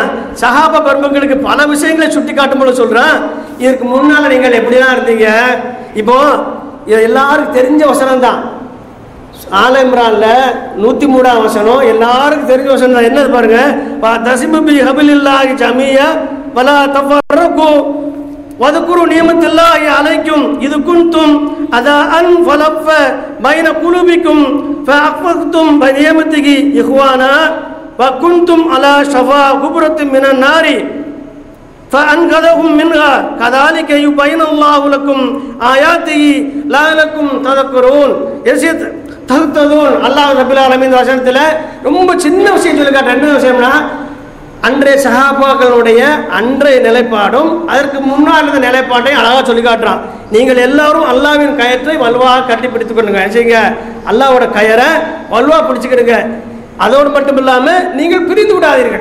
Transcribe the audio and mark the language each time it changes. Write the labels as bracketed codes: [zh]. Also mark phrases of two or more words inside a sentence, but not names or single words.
[ta] சஹாபா பெருமக்களுக்கு பல விஷயங்களை சுட்டி காட்டும் போது சொல்றான், இதற்கு முன்னால நீங்கள் எப்படிதான் இருந்தீங்க. இப்போ எல்லாருக்கும் தெரிஞ்ச வசனம் தான். ஆல இம்ரான்ல 103 வசனம் எல்லாருக்கும் தெரிஞ்ச வசனம் தான். என்னது பாருங்க, [ar] اعتصموا بحبل الله جميعا ولا تفرقوا வذكروا نعمة الله عليكم إذ كنتم أعداء فألف بين قلوبكم فأخرجتكم بنعمته إخوانا وكنتم على شفا حفرة من النار فأنقذكم منها كذلك يبين الله لكم آياته لعلكم تذكرون. [ta] அல்லாஹ் ரப்பல் ஆலமீன் வசனத்துல ரொம்ப சின்ன விஷயம் சொல்லி காட்டுற. என்ன விஷயம்னா, அன்றைய சஹாபாக்களுடைய அன்றைய நிலைப்பாடும் அதற்கு முன்னால் இருந்த நிலைப்பாட்டையும் அழகா சொல்லி காட்டுறான். நீங்கள் எல்லாரும் அல்லாஹ்வின் கயற்றை வலுவாக கட்டி பிடித்துக் கொள்ளுங்க. செய்யுங்க, அல்லாஹ்வோட கயரை வலுவா பிடிச்சுக்கிடுங்க. அதோடு மட்டும் இல்லாம நீங்கள் பிரிந்து விடாதீர்கள்.